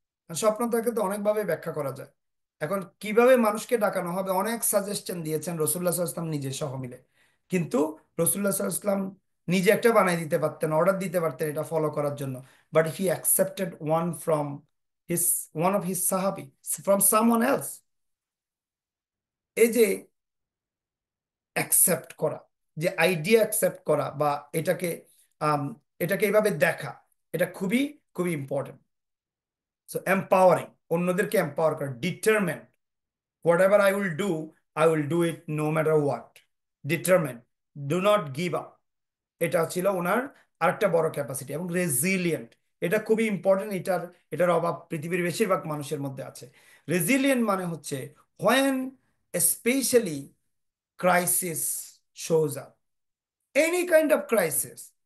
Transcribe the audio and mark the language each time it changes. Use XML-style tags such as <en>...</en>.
<bn>আর স্বপ্নটাকে তো অনেকভাবে ব্যাখ্যা করা যায়। এখন কিভাবে মানুষকে ডাকানো হবে অনেক সাজেশন দিয়েছেন রসুল্লাহ সাল্লাল্লাহু আলাইহি ওয়াসাল্লাম নিজে সহ মিলে, কিন্তু রসুল্লাহ সাল্লাল্লাহু আলাইহি ওয়াসাল্লাম নিজে একটা বানাই দিতে পারতেন, অর্ডার দিতে পারতেন এটা ফলো করার জন্য,</bn> <en>But he accepted his one of his সাহাবি from someone else.</en> <bn>এই যে অ্যাকসেপ্ট করা, যে আইডিয়া অ্যাকসেপ্ট করা, বা এটাকে আম, এটাকে এইভাবে দেখা, এটা খুবই খুবই ইম্পর্টেন্ট। সো এম্পাওয়ারিং, অন্যদেরকে এম্পাওয়ার করা, ডিটারমেন্ট,</bn> <en>whatever I will do, I will do it no matter what. Determined, do not give up,</en> <bn>এটা ছিল ওনার আরেকটা বড় ক্যাপাসিটি। এবং রেজিলিয়েন্ট, এটা খুবই ইম্পর্টেন্ট। এটার অভাব পৃথিবীর বেশিরভাগ মানুষের মধ্যে আছে। রেজিলিয়েন্ট মানে হচ্ছে</bn> <en>When specially crisis shows up, any kind of crisis.</en>